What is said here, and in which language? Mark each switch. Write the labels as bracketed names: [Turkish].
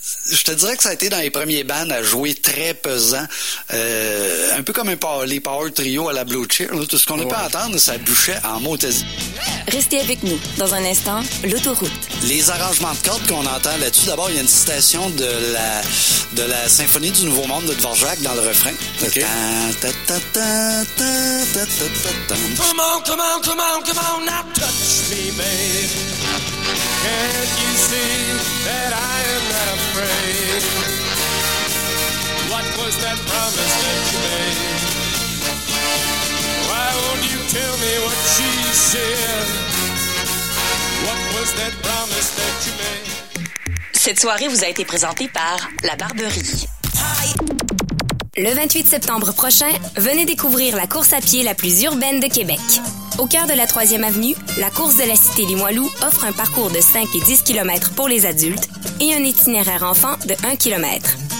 [French] Je te dirais que ça a été dans les premiers bands à jouer très pesant. Un peu comme les Power Trio à la Blue Cheer. Là, tout ce qu'on a pu entendre, ça bouchait en motésie. Restez avec nous. Dans un instant, l'autoroute. Les arrangements de cordes qu'on entend là-dessus. D'abord, il y a une citation de la Symphonie du Nouveau Monde de Dvorak dans le refrain. OK. [English] Come on, come on, come on, come on, now touch me, baby. Can't you see that I am not afraid? What was that promise that you made? Why won't you tell me what she said? What was that promise that you made? [French] Cette soirée vous a été présentée par La Barberie. [English] Hi. [French] Le 28 septembre prochain, venez découvrir la course à pied la plus urbaine de Québec. Au cœur de la 3e avenue, la course de la cité Limoilou offre un parcours de 5 et 10 km pour les adultes et un itinéraire enfant de 1 km.